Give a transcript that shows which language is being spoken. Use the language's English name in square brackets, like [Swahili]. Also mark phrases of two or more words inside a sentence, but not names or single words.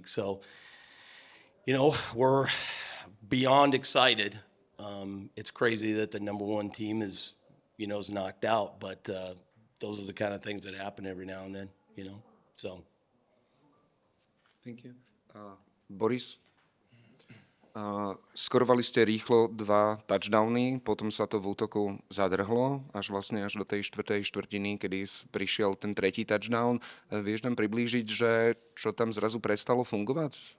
[English] So, we're beyond excited. It's crazy that the number one team is knocked out, but those are the kind of things that happen every now and then, so. Thank you. Boris? [Slovak] Skorovali ste rýchlo 2 touchdowny, potom sa to v útoku zadrhlo, až do tej 4. štvrtiny, kedy prišiel ten 3. touchdown. Vieš nám priblížiť, že čo tam zrazu prestalo fungovať?